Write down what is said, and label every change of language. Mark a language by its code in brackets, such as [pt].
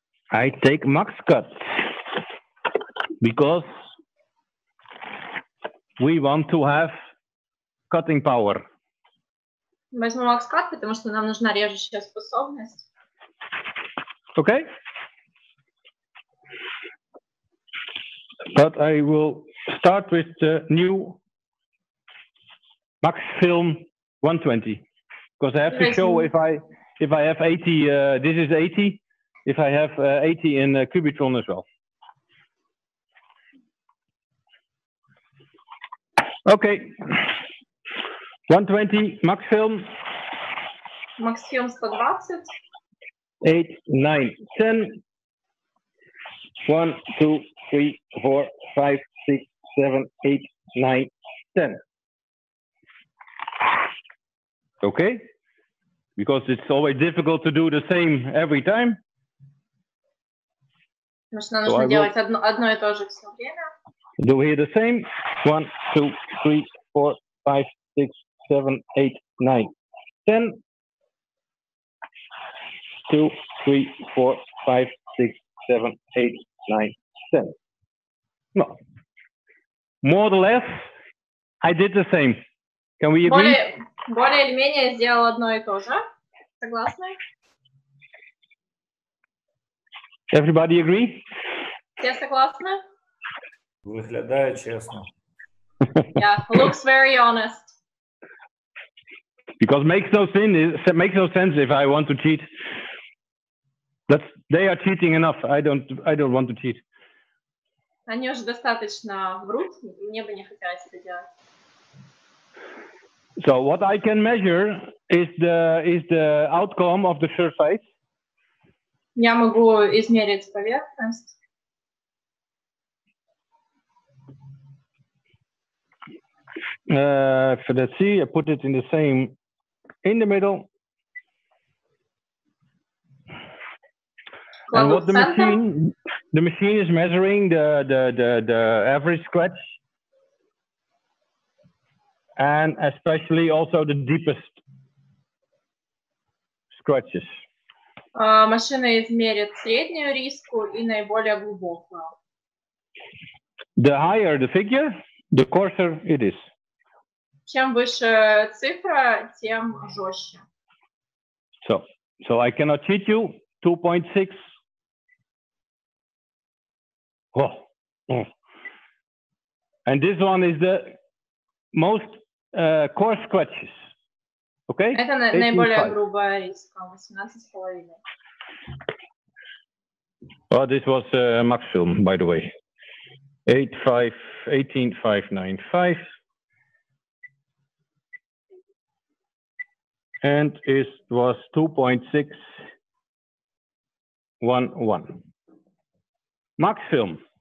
[en] I take MaxCut because we want to have cutting power. [ru] Возьму MaxCut, потому что нам нужна режущая способность. [en] Okay. But I will start with the new Max Film 120 because I have to show if I have 80. This is 80. If I have 80 in Cubitron as well. Okay. 120 Max Film. Max Film 120. 8, 9, 10. 1, 2, 3, 4, 5, 6, 7, 8, 9, 10. Okay? Because it's always difficult to do the same every time. [ru] Потому что нам нужно делать одно и то же все время. [en] Do here the same. 1, 2, 3, 4, 5, 6, 7, 8, 9, 10. 2, 3, 4, 5, 6, 7, 8, 9, 10. No. More or less, I did the same. Can we agree? [ru] Более или менее сделал одно и то же. Согласны? [en] Everybody agree? [ru] Все согласны? Выглядает честно. [en] Yeah, looks very honest. Because makes no sense if I want to cheat. They are cheating enough. I don't want to cheat. [ru] Они уже достаточно врут, мне бы не хотелось это делать. [en] So what I can measure is the outcome of the surface. [ru] Я могу измерить поверхность. [en] Let's see, I put it in the middle. And what the machine is measuring the average scratch, and especially also the deepest scratches. [ru] Машина измерит среднюю риску и наиболее глубокую. [en] The higher the figure, the coarser it is. [ru] Чем выше цифра, тем жестче. [en] So I cannot cheat you. 2.6. Oh. And this one is the most coarse scratches. Okay? [ru] Это наиболее грубая риска, 18,5. [en] Oh, this was max film, by the way. 18,595. And it was 2.611. Max film.